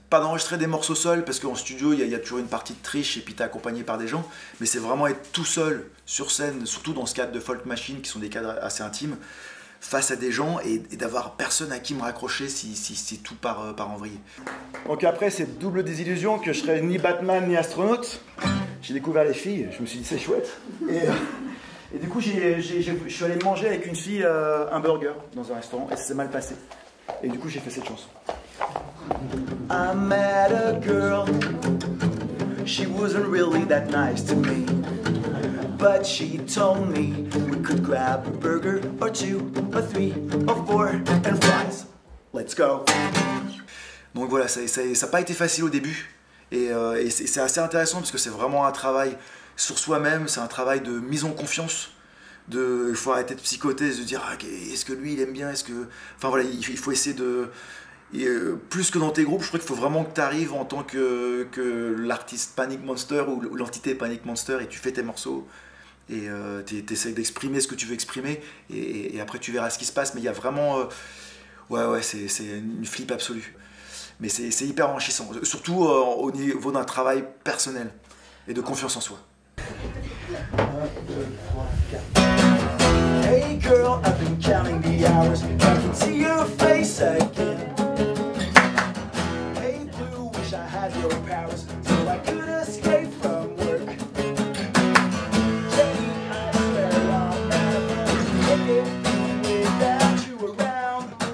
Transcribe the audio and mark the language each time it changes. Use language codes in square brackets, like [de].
[fr] Pas d'enregistrer des morceaux seuls, parce qu'en studio il y a toujours une partie de triche et puis t'es accompagné par des gens, mais c'est vraiment être tout seul sur scène, surtout dans ce cadre de Folk Machine qui sont des cadres assez intimes, face à des gens et d'avoir personne à qui me raccrocher si tout part en vrille. Donc après cette double désillusion que je serais ni Batman ni astronaute, j'ai découvert les filles, je me suis dit c'est chouette. Et du coup je suis allé manger avec une fille un burger dans un restaurant et ça s'est mal passé. Et du coup j'ai fait cette chanson. [en] I met a girl, she wasn't really that nice to me, but she told me we could grab a burger or 2 or 3 or 4 and fries. Let's go. [fr] Donc voilà, ça n'a pas été facile au début et c'est assez intéressant parce que c'est vraiment un travail sur soi-même, c'est un travail de mise en confiance. Il faut arrêter de psychoter, de se dire ah, est-ce que lui il aime bien, enfin voilà, il faut essayer de... plus que dans tes groupes, je crois qu'il faut vraiment que tu arrives en tant que l'artiste Panic Monster ou l'entité Panic Monster et tu fais tes morceaux et tu essaies d'exprimer ce que tu veux exprimer et après tu verras ce qui se passe. Mais il y a vraiment... ouais, c'est une flip absolue. Mais c'est hyper enrichissant, surtout au niveau d'un travail personnel et de confiance en soi. [en] 1, 2, 3, 4. Hey girl, I've been counting the hours. I can see your face again. Hey blue, wish I had your powers so I could escape from work. Jenny, I swear I'll never make it without you around.